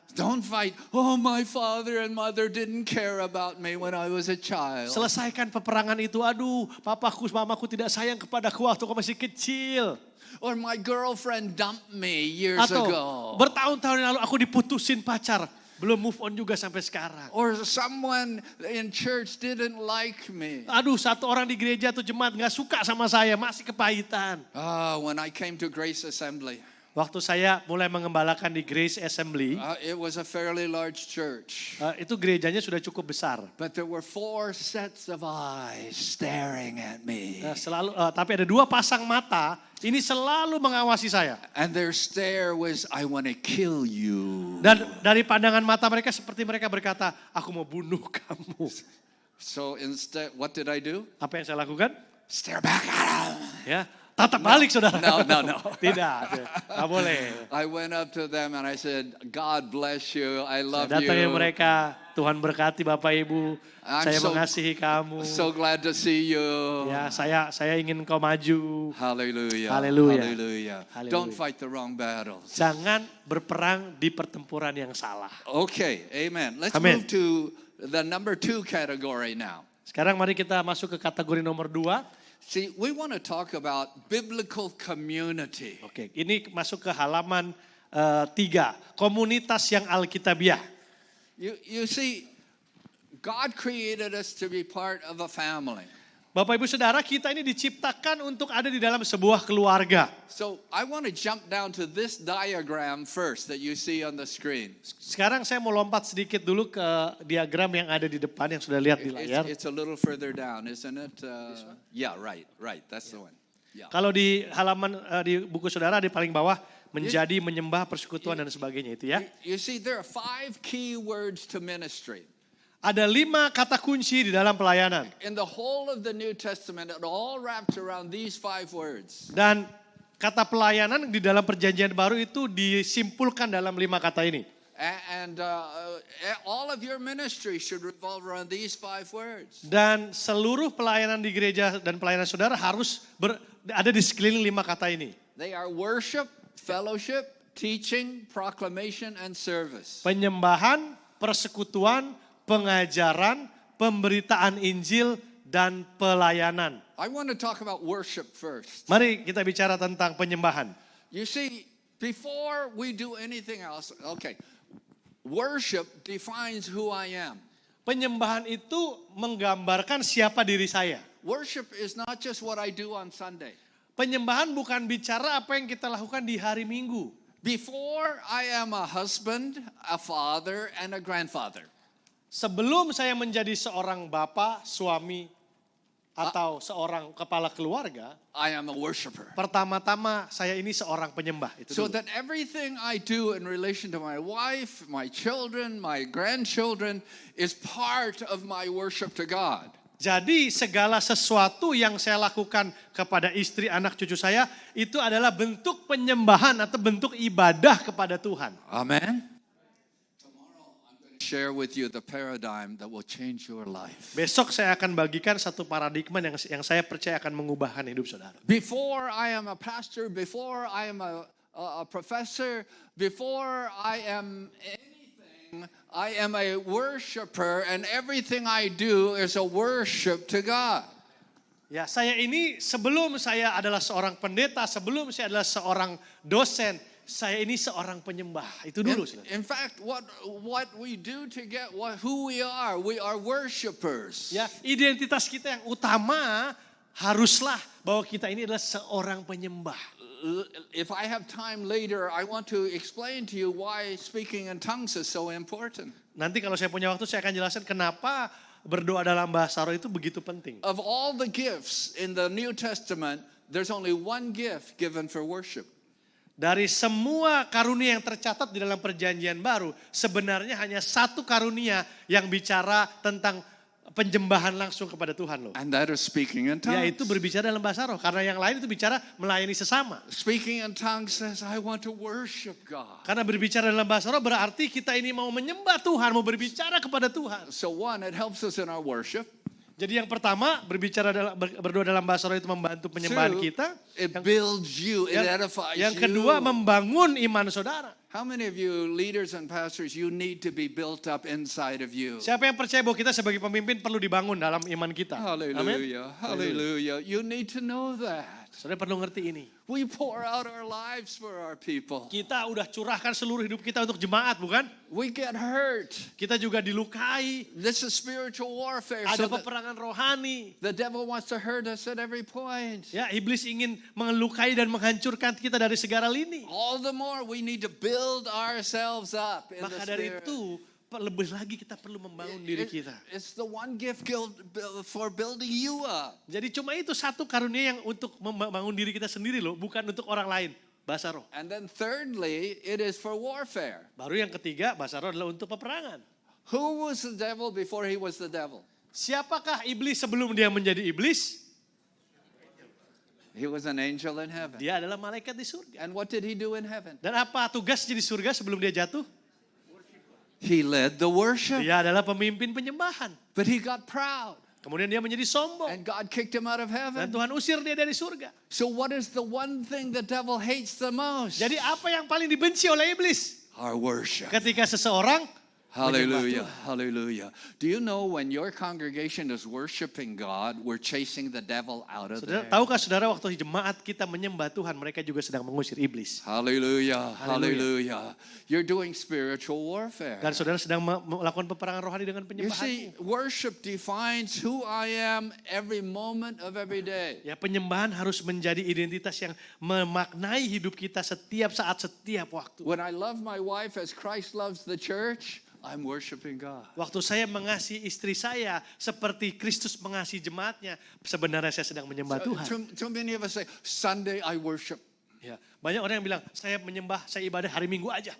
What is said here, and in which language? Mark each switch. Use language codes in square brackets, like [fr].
[en] Don't fight, oh my father and mother didn't care about me when I was a child. [id] Selesaikan peperangan itu. Aduh, papaku, mamaku tidak sayang kepadaku waktu aku masih kecil. [en] Or my girlfriend dumped me years [id] Atau [en] ago. [id] bertahun-tahun yang lalu aku diputusin pacar. belum move on juga sampai sekarang. [en] Or someone in church didn't like me. [id] Aduh, satu orang di gereja atau jemaat gak suka sama saya, masih kepahitan. [en] When I came to Grace Assembly, [id] Waktu saya mulai mengembalakan di Grace Assembly, [en] it was a fairly large church. [id] itu gerejanya sudah cukup besar. [en] But there were 4 sets of eyes staring at me. [id] Tapi ada 2 pasang mata, ini selalu mengawasi saya. [en] And their stare was, I want to kill you. [id] Dan dari pandangan mata mereka seperti mereka berkata, aku mau bunuh kamu. [en] So instead, what did I do? [id] Apa yang saya lakukan? [en] Stare back at them. [id] Ya, tatap balik saudara. [en] No. [id] Tidak, nggak boleh. [en] I went up to them and I said, God bless you. I love [id] Saya datangi [en] you. [id] mereka, Tuhan berkati Bapak Ibu, saya mengasihi kamu. [en] So glad to see you. [id] Ya, saya ingin kau maju. Hallelujah. Hallelujah. Hallelujah. Hallelujah. [en] Don't fight the wrong battles. [id] Jangan berperang di pertempuran yang salah. [en] Okay, amen. Let's Amen. move to the number 2 category now. [id] Sekarang mari kita masuk ke kategori nomor 2. [en] See, we want to talk about biblical community. [id] Oke, ini masuk ke halaman 3. Komunitas yang Alkitabiah. [en] You see, God created us to be part of a family. [id] Bapak Ibu Saudara, kita ini diciptakan untuk ada di dalam sebuah keluarga. [en] So I want to jump down to this diagram first that you see on the screen. [id] Sekarang saya mau lompat sedikit dulu ke diagram yang ada di depan yang sudah lihat di layar. [en] It's a little further down, isn't it? Yeah, right. That's the one. Yeah. [id] Kalau di halaman di buku saudara di paling bawah menjadi menyembah persekutuan dan sebagainya itu ya. [en] You see, there are 5 key words to ministry. [id] Ada 5 kata kunci di dalam pelayanan. [en] In the whole of the New Testament, it all wraps around these 5 words. [id] Dan kata pelayanan di dalam perjanjian baru itu disimpulkan dalam 5 kata ini. [en] And all of your ministry should revolve around these 5 words. [id] Dan seluruh pelayanan di gereja dan pelayanan saudara harus ada di sekeliling 5 kata ini. [en] They are worship, fellowship, teaching, proclamation, and service. [id] Penyembahan, persekutuan, pengajaran, pemberitaan Injil, dan pelayanan. [en] I want to talk about worship first. [id] Mari kita bicara tentang penyembahan. [en] You see, before we do anything else, okay, worship defines who I am. [id] Penyembahan itu menggambarkan siapa diri saya. [en] Worship is not just what I do on Sunday. [id] Penyembahan bukan bicara apa yang kita lakukan di hari Minggu. [en] Before I am a husband, a father, and a grandfather. [id] Sebelum saya menjadi seorang bapak, suami, atau seorang kepala keluarga, [en] I am a worshiper. [id] pertama-tama saya ini seorang penyembah. Itu [en] So [id] dulu. [en] that everything I do in relation to my wife, my children, my grandchildren is part of my worship to God. [id] Jadi segala sesuatu yang saya lakukan kepada istri, anak, cucu saya, itu adalah bentuk penyembahan atau bentuk ibadah kepada Tuhan. Amen. [en] Share with you the paradigm that will change your life. [id] Besok saya akan bagikan satu paradigma yang saya percaya akan mengubahkan hidup saudara. [en] Before I am a pastor, before I am a professor, before I am anything, I am a worshiper, and everything I do is a worship to God. [id] Ya, saya ini sebelum saya adalah seorang pendeta, sebelum saya adalah seorang dosen, saya ini seorang penyembah. Itu dulu. [en] In fact, what we do to get who we are worshipers. [id] Ya, identitas kita yang utama haruslah bahwa kita ini adalah seorang penyembah. [en] If I have time later, I want to explain to you why speaking in tongues is so important. [id] Nanti kalau saya punya waktu saya akan jelaskan kenapa berdoa dalam bahasa roh itu begitu penting. [en] Of all the gifts in the New Testament, there's only one gift given for worship. [id] Dari semua karunia yang tercatat di dalam perjanjian baru, sebenarnya hanya satu karunia yang bicara tentang penyembahan langsung kepada Tuhan loh. [en] And that is speaking in tongues. [id] Yaitu berbicara dalam bahasa roh. Karena yang lain itu bicara melayani sesama. [en] Speaking in tongues says, I want to worship God. [id] Karena berbicara dalam bahasa roh berarti kita ini mau menyembah Tuhan, mau berbicara kepada Tuhan. [en] So one, it helps us in our worship. [id] Jadi yang pertama berdoa dalam bahasa roh itu membantu penyembahan [en] Two, [id] kita. [en] it builds you, it edifies [id] Yang [en] you. [id] kedua membangun iman saudara. [en] How many of you leaders and pastors, you need to be built up inside of you? [id] Siapa yang percaya bahwa kita sebagai pemimpin perlu dibangun dalam iman kita? Amin. [en] Hallelujah, hallelujah. You need to know that. [id] Saudara perlu ngerti ini. [en] We pour out our lives for our people. [id] Kita udah curahkan seluruh hidup kita untuk jemaat, bukan? [en] We get hurt. [id] Kita juga dilukai. [en] This is spiritual warfare. [id] Ada [en] So [id] peperangan rohani. [en] the devil wants to hurt us at every point. [id] Ya, iblis ingin melukai dan menghancurkan kita dari segala lini. [en] All the more we need to build ourselves up in the [id] Maka dari [en] spirit. [id] itu, lebih lagi kita perlu membangun diri kita. [en] It's the one gift for building you up. [id] Jadi cuma itu satu karunia yang untuk membangun diri kita sendiri loh, bukan untuk orang lain. Bahasa roh. [en] And then thirdly, it is for warfare. [id] Baru yang ketiga, bahasa roh adalah untuk peperangan. [en] Who was the devil before he was the devil? [id] Siapakah iblis sebelum dia menjadi iblis? [en] He was an angel in heaven. [id] Dia adalah malaikat di surga. [en] And what did he do in heaven? [id] Dan apa tugasnya di surga sebelum dia jatuh? [en] He led the worship. [id] Dia adalah pemimpin penyembahan. [en] But he got proud. [id] Kemudian dia menjadi sombong. [en] And God kicked him out of [id] Dan [en] heaven. [id] Tuhan usir dia dari surga. [en] So what is the one thing the devil hates the most? [id] Jadi apa yang paling dibenci oleh iblis? [en] Our worship. [id] Ketika seseorang Hallelujah, menyembah hallelujah. [en] Do you know when your congregation is worshiping God, we're chasing the devil out of [id] Saudara, [en] there? [id] tahukah saudara waktu jemaat kita menyembah Tuhan, mereka juga sedang mengusir iblis. Hallelujah, Hallelujah. hallelujah. [en] You're doing spiritual warfare. [id] Dan saudara sedang melakukan peperangan rohani dengan [en] You see, [id] penyembahan. [en] worship defines who I am every moment of every day. [id] Ya, penyembahan harus menjadi identitas yang memaknai hidup kita setiap saat, setiap waktu. [en] When I love my wife as Christ loves the church, I'm worshiping God. [id] Waktu saya mengasihi istri saya seperti Kristus mengasihi jemaatnya, sebenarnya saya sedang menyembah Tuhan. [en] Too many of us say, Sunday I worship. [id] Ya, banyak orang yang bilang, saya menyembah, saya ibadah hari Minggu aja.